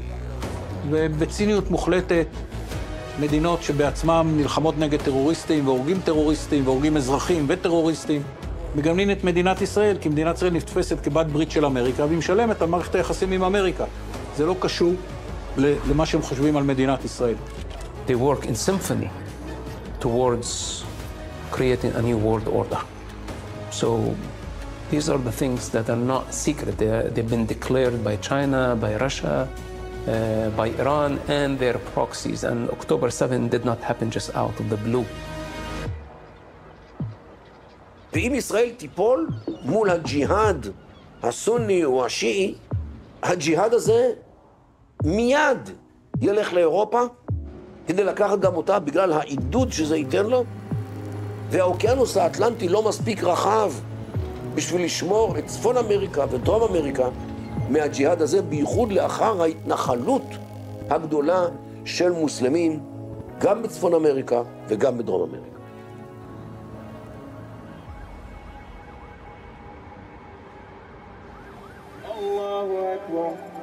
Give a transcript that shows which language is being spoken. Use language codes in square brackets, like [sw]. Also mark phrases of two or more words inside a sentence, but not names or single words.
[he] ובציניות מוחלטת, מדינות שבעצמם נלחמות נגד טרוריסטים והורגים טרוריסטים והורגים אזרחים וטרוריסטים, מגמנים את מדינת ישראל, כי מדינת ישראל נתפסת כבת ברית של אמריקה, והיא משלמת על מערכת היחסים עם אמריקה. זה לא קשור למה שהם חושבים על מדינת ישראל. [en] They work in symphony towards creating a new world order. So these are the things that are not secret. They've been declared by China, by Russia, by Iran and their proxies. And October 7 did not happen just out of the blue. [he] ואם ישראל תיפול מול הג'יהאד הסוני או השיעי, הג'יהאד הזה מיד ילך לאירופה כדי לקחת גם אותה בגלל העידוד שזה ייתן לו, והאוקיינוס האטלנטי לא מספיק רחב בשביל לשמור את צפון אמריקה ודרום אמריקה מהג'יהאד הזה, בייחוד לאחר ההתנחלות הגדולה של מוסלמים גם בצפון אמריקה וגם בדרום אמריקה. [ar] الله أكبر